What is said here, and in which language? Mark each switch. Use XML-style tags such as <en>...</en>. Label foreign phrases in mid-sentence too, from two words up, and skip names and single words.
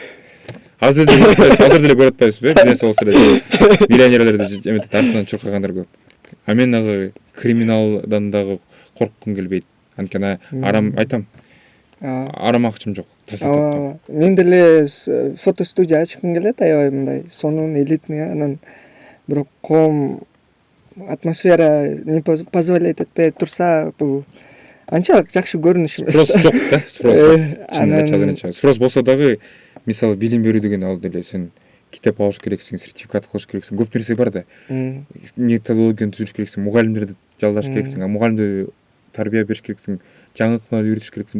<ky>Азыр деле көрүп атпайбызбы? Бизнес болсо эле миллионерлерди эметип артынан чуркагандар көп. А мен азыр криминалдан дагы корккум келбейт. Анткени арам айтам. Арам акчам жок. Мен деле фотостудия ачкым келет, аябай мындай сонун, элитный, анан бирок коом атмосфера</ky> <ru>не позволяет</ru> <ky>этпей турса, бул анчалык жакшы көрүнүш эмес. Спрос жок да, спрос. Спрос болсо дагы, мисалы билим берүү деген ал деле сен китеп алыш керексиң, сертификат кылыш керексиң, көп нерсе бар да. Методологияны түзүш керексиң, мугалимдерди жалдаш керексиң, мугалимди тарбия бериш керексиң, жаңы ыкмаларды үйрөтүш керексиң.</ky>